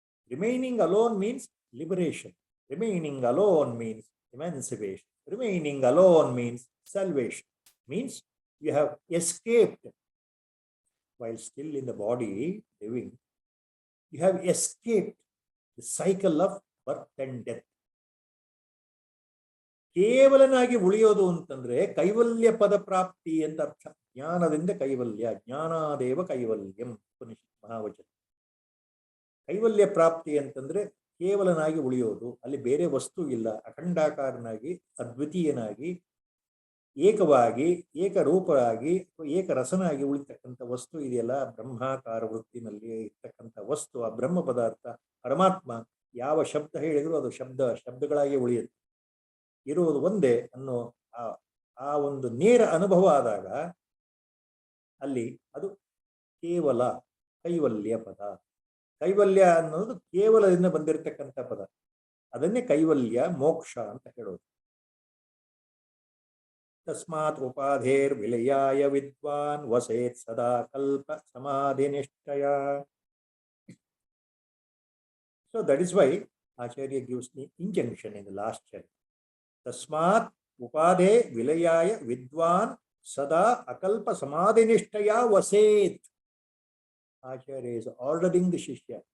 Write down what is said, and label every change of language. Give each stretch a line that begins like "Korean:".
English: Remaining alone means liberation. Remaining alone means emancipation. Remaining alone means salvation. Means you have escaped while still in the body living. You have escaped the cycle of birth and death.
Kannada: ಕೇವಲನಾಗಿ ಉಳಿಯೋದು ಅಂತಂದ್ರೆ ಕೈವಲ್ಯ ಪದ ಪ್ರಾಪ್ತಿ ಅಂತ ಅರ್ಥ. ಜ್ಞಾನದಿಂದ ಕೈವಲ್ಯ,
Sanskrit: ಜ್ಞಾನಾದೇವ ಕೈವಲ್ಯಂ
Kannada: ಉಪನಿಷತ್ ಮಹಾವಚನ. ಕೈವಲ್ಯ ಪ್ರಾಪ್ತಿ ಅಂತಂದ್ರೆ ಕೇವಲನಾಗಿ ಉಳಿಯೋದು, ಅಲ್ಲಿ ಬೇರೆ ವಸ್ತು ಇಲ್ಲ, ಅಖಂಡಾಕಾರನಾಗಿ ಅದ್ವಿತೀಯನಾಗಿ ಏಕವಾಗಿ ಏಕರೂಪವಾಗಿ ಏಕರಸನಾಗಿ ಉಳಿತಕ್ಕಂಥ ವಸ್ತು ಇದೆಯಲ್ಲ, ಬ್ರಹ್ಮಾಕಾರ ವೃತ್ತಿನಲ್ಲಿ ಇರ್ತಕ್ಕಂಥ ವಸ್ತು, ಆ ಬ್ರಹ್ಮ ಪದಾರ್ಥ ಪರಮಾತ್ಮ ಯಾವ ಶಬ್ದ ಹೇಳಿದ್ರು ಅದು ಶಬ್ದಗಳಾಗಿ ಉಳಿಯುತ್ತೆ, ಇರುವುದು ಒಂದೇ ಅನ್ನೋ ಆ ಒಂದು ನೇರ ಅನುಭವ ಆದಾಗ ಅಲ್ಲಿ ಅದು ಕೇವಲ ಕೈವಲ್ಯ ಪದ. ಕೈವಲ್ಯ ಅನ್ನೋದು ಕೇವಲದಿಂದ ಬಂದಿರತಕ್ಕಂಥ ಪದ, ಅದನ್ನೇ ಕೈವಲ್ಯ ಮೋಕ್ಷ ಅಂತ ಹೇಳೋದು.
Sanskrit: ತಸ್ಮಾತ್ ಉಪಾಧೇರ್ ವಿಲಯಾಯ ವಿದ್ವಾನ್ ವಸೇತ್ ಸದಾ ಕಲ್ಪ ಸಮಾಧಿ ನಿಷ್ಠಯ.
English: So that is why Acharya gives the injunction in the last chapter.
Sanskrit: Tasmat upadhe vilayaya vidwan sada akalpa samadhinishtaya vaset.
English: Acharya is ordering the Shishya.